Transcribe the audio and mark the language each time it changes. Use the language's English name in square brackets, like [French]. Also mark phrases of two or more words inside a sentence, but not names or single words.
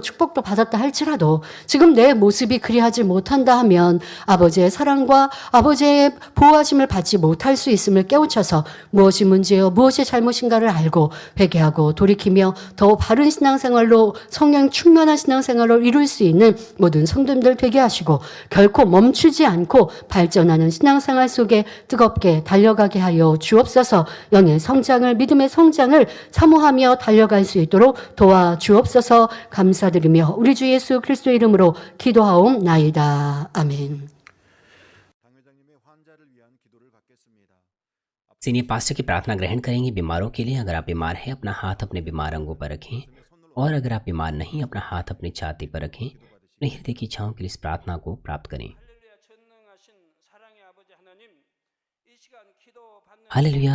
[Korean] 축복도 받았다 할지라도 지금 내 모습이 그리하지 못한다 하면 아버지의 사랑과 아버지의 보호하심을 받지 못할 수 있음을 깨우쳐서 무엇이 문제요, 무엇이 잘못인가를 알고 회개하고 돌이키며 더 바른 신앙생활로 성령 충만한 신앙생활을 이룰 수 있는 모든 성도님들 되게 하시고 결코 멈추지 않고 발전하는 신앙생활 속에 뜨겁게 달려가게 하여 주옵소서. 영의 성장을, 믿음의 성장을 사모하며 달려갈 수 있도록 도와주옵소서. 감사드리며 우리 주 예수 그리스도의 이름으로 기도하옵나이다. 아멘. [English] senior pastor [Hindi] की प्रार्थना ग्रहण करेंगे बीमारों के लिए। अगर आप बीमार हैं, अपना हाथ अपने बीमार अंगों पर रखें, और अगर आप बीमार नहीं, अपना हाथ अपनी छाती पर रखें। अपने हृदय की इच्छाओं के लिए इस प्रार्थना को प्राप्त करें। हालेलुया।